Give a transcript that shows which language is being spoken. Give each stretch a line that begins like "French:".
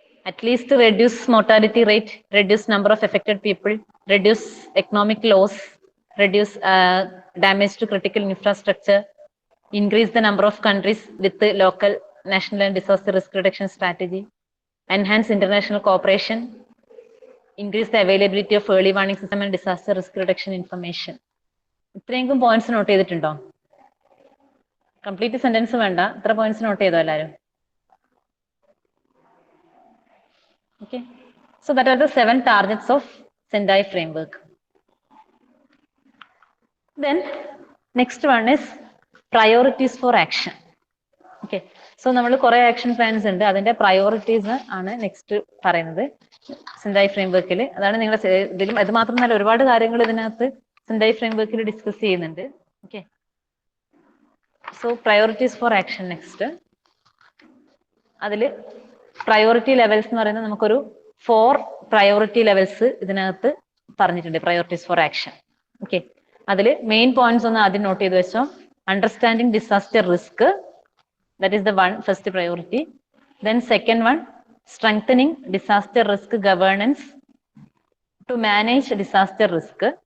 English: At least reduce mortality rate, reduce number of affected people, reduce economic loss, reduce damage to critical infrastructure, increase the number of countries with the local, national and disaster risk reduction strategy, enhance international cooperation, increase the availability of early warning system and disaster risk reduction information.
Malayalam: ഇത്രയെങ്കിലും points not ചെയ്തിട്ടുണ്ടോ? Complete sentence വേണ്ട, ഇത്ര points not ചെയ്തോ എല്ലാവരും?
English: Okay, so that are the 7 targets of Sendai framework. Then next one is priorities for action.
Malayalam: Okay, so നമ്മൾ കുറെ action plans ഉണ്ട്, അതിന്റെ പ്രയോറിറ്റീസ് ആണ് നെക്സ്റ്റ് പറയുന്നത് സെൻഡായി ഫ്രെയിംവർക്കിൽ. അതാണ് നിങ്ങൾ ഇതിലും അത് മാത്രമല്ല ഒരുപാട് കാര്യങ്ങൾ ഇതിനകത്ത് സെൻഡായി ഫ്രെയിംവർക്കിൽ ഡിസ്കസ് ചെയ്യുന്നുണ്ട്. Okay, so priorities for action next. അതിൽ പ്രയോറിറ്റി ലെവൽസ് എന്ന് പറയുന്നത് നമുക്കൊരു 4 പ്രയോറിറ്റി ലെവൽസ് ഇതിനകത്ത് പറഞ്ഞിട്ടുണ്ട്, പ്രയോറിറ്റീസ് ഫോർ ആക്ഷൻ. ഓക്കെ, അതിൽ മെയിൻ പോയിന്റ്സ് ഒന്ന് ആദ്യം നോട്ട് ചെയ്ത് വെച്ചോ.
English: Understanding disaster risk, that is the first priority. Then second one, strengthening disaster risk governance to manage disaster risk.